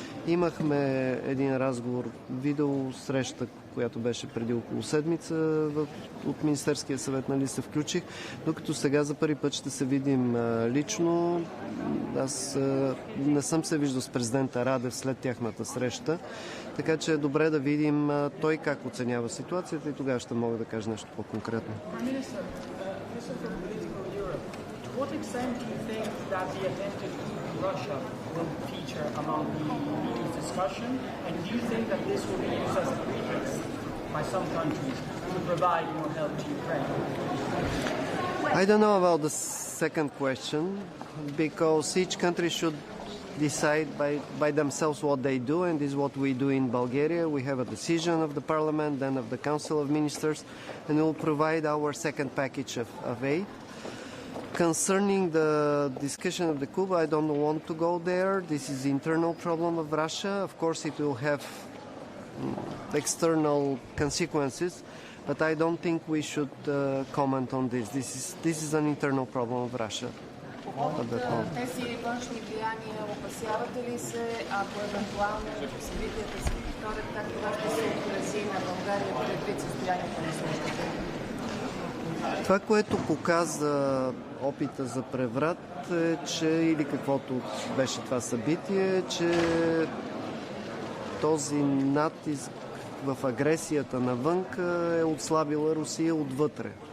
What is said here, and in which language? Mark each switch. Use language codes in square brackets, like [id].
[bg] Имахме един разговор, видео среща, която беше преди около седмица от Министерския съвет, нали се включих, докато сега за първи път ще се видим лично. Аз не съм се виждал с президента Радев след тяхната среща, така че е добре да видим той как оценява ситуацията и тогава ще мога да кажа нещо по-конкретно. [en] To what extent do you think that the attempted coup in Russia will feature among the EU's discussion, and do you think that this will be used as a pretext by some countries to provide more help to Ukraine? I don't know about the second question, because each country should decide by themselves what they do, and this is what we do in Bulgaria. We have a decision of the parliament, then of the Council of Ministers, and we will provide our second package of aid. Concerning the discussion of the coup, I don't want to go there. This is the internal problem of Russia. Of course, it will have external consequences, but I don't think we should comment on this. This is an internal problem of Russia. [bg] Тези външни влияния опасявате ли се, ако евентуално събитията се повторят, как това ще се отрази на България предвид състоянието на службата? Това, което показа опита за преврат е, че или каквото беше това събитие, че този натиск в агресията навън е отслабила Русия отвътре.